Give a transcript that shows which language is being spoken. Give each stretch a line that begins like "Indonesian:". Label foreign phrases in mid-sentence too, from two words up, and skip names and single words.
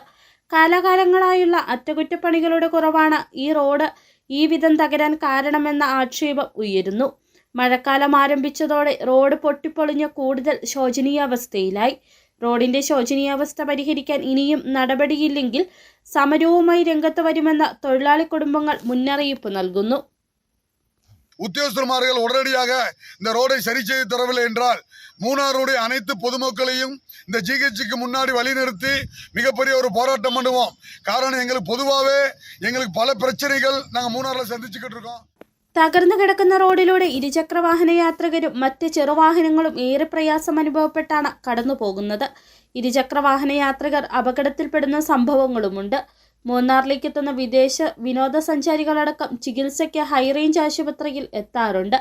Malayalam: കാലാകാലങ്ങളായുള്ള അറ്റകുറ്റപ്പണികളുടെ കുറവാണ് ഈ റോഡ് ഈ വിധം തകരാൻ കാരണമെന്ന ആക്ഷേപം ഉയരുന്നു. മഴക്കാലം ആരംഭിച്ചതോടെ റോഡ് പൊട്ടിപ്പൊളിഞ്ഞ് കൂടുതൽ ശോചനീയാവസ്ഥയിലായി. റോഡിന്റെ ശോചനീയാവസ്ഥ പരിഹരിക്കാൻ ഇനിയും നടപടിയില്ലെങ്കിൽ സമരവുമായി രംഗത്ത് വരുമെന്ന തൊഴിലാളി കുടുംബങ്ങൾ മുന്നറിയിപ്പ് നൽകുന്നു.
Tamil: உத்தியோகஸ்தர்மார்கள் உடனடியாக இந்த ரோடை சரி செய்து தரவில்லை என்றால் மூணாருடைய அனைத்து பொதுமக்களையும் இந்த ஜிஹெச்சுக்கு முன்னாடி வழிநிறுத்தி மிகப்பெரிய ஒரு போராட்டம் பண்ணுவோம். காரணம் எங்களுக்கு பொதுவாகவே எங்களுக்கு பல பிரச்சனைகள் நாங்கள் மூணாரில் சந்திச்சுக்கிட்டு இருக்கோம்.
Malayalam: തകർന്നു കിടക്കുന്ന റോഡിലൂടെ ഇരുചക്രവാഹന യാത്രികരും മറ്റ് ചെറുവാഹനങ്ങളും ഏറെ പ്രയാസം അനുഭവപ്പെട്ടാണ് കടന്നു പോകുന്നത്. ഇരുചക്രവാഹന യാത്രികർ അപകടത്തിൽപ്പെടുന്ന സംഭവങ്ങളുമുണ്ട്. മൂന്നാറിലേക്ക് എത്തുന്ന വിദേശ വിനോദസഞ്ചാരികളടക്കം ചികിത്സയ്ക്ക് ഹൈറേഞ്ച് ആശുപത്രിയിൽ എത്താറുണ്ട്.